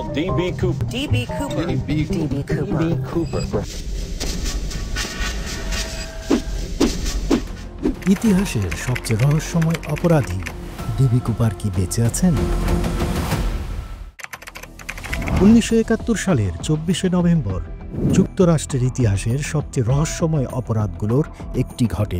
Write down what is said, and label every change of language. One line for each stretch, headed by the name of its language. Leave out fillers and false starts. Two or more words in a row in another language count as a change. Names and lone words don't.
Bangla: D.B. Cooper. D.B. Cooper. D.B. Cooper. D.B. Cooper. ইতিহাসের সবচেয়ে রহস্যময় অপরাধী ডিবি কুপার কি বেঁচে আছেন? 1971 সালের 24শে নভেম্বর যুক্তরাষ্ট্রের ইতিহাসের সবচেয়ে রহস্যময় অপরাধগুলোর একটি ঘটে।